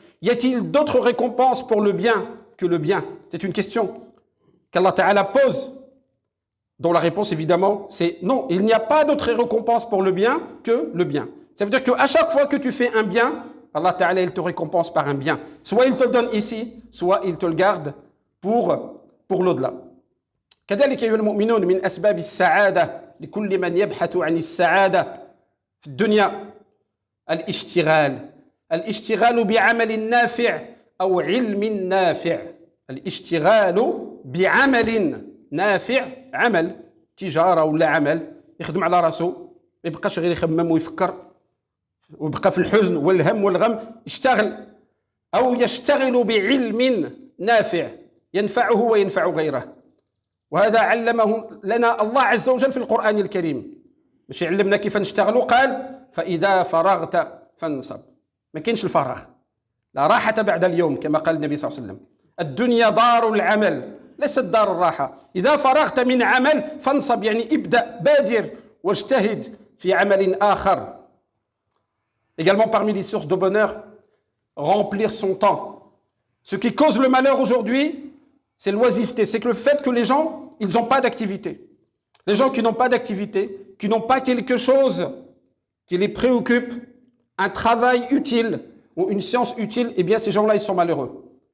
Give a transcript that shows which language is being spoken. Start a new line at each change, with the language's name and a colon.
French: Y a-t-il d'autres récompenses pour le bien que le bien? C'est une question qu'Allah Ta'ala pose, dont la réponse évidemment c'est non, il n'y a pas d'autre récompense pour le bien que le bien. Ça veut dire qu'à chaque fois que tu fais un bien, Allah Ta'ala il te récompense par un bien. Soit il te le donne ici, soit il te le garde pour l'au-delà.
Arabic: كذلك أيها المؤمنون من أسباب السعادة لكل من يبحث عن السعادة في الدنيا الاشتغال بعمل نافع أو علم نافع الاشتغال بعمل نافع عمل تجارة ولا عمل يخدم على راسه ما يبقاش غير يخمم ويفكر ويبقى في الحزن والهم والغم يشتغل أو يشتغل بعلم نافع ينفعه وينفع غيره وهذا علمه لنا الله عز وجل في القرآن الكريم باش يعلمنا كيف نشتغلوا قال فإذا فرغت فانصب ما كاينش الفراغ لا راحة بعد اليوم كما قال النبي صلى الله عليه وسلم الدنيا دار العمل ليست دار الراحة إذا فرغت من عمل فانصب يعني ابدأ بادر واجتهد في عمل آخر.
French: Également parmi les sources de bonheur, remplir son temps. Ce qui cause le malheur aujourd'hui, c'est l'oisiveté, c'est que le fait que les gens, ils n'ont pas d'activité. Les gens qui n'ont pas d'activité, qui n'ont pas quelque chose qui les préoccupe, un travail utile ou une science utile, eh bien ces gens-là, ils sont malheureux.